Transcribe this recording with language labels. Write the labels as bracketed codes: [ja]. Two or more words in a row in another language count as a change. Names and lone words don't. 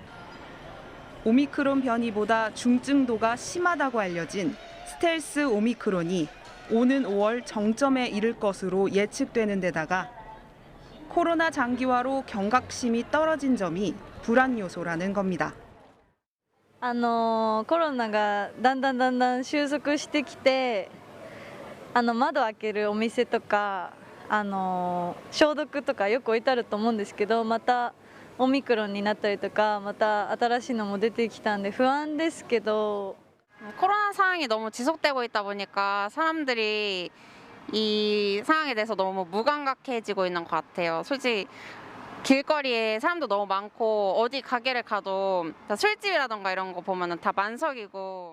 [ko] 오미크론 변이보다 중증도가 심하다고 알려진 스텔스 오미크론이 오는 5월 정점에 이를 것으로 예측되는 데다가 코로나 장기화로 경각심이 떨어진 점이 불안 요소라는 겁니다. [ja] コロナがだんだん収束してきて、窓開けるお店とか消毒とかよく置いてあると思うんですけど、またオミクロンになったりとかまた新しいのも出てきたんで不安ですけど [ko] 코로나 상황이 너무 지속되고 있다 보니까 사람들이 이 상황에 대해서 너무 무감각해지고 있는 것 같아요. 솔직히 길거리에 사람도 너무 많고 어디 가게를 가도 다 술집이라던가 이런 거 보면은 다 만석이고.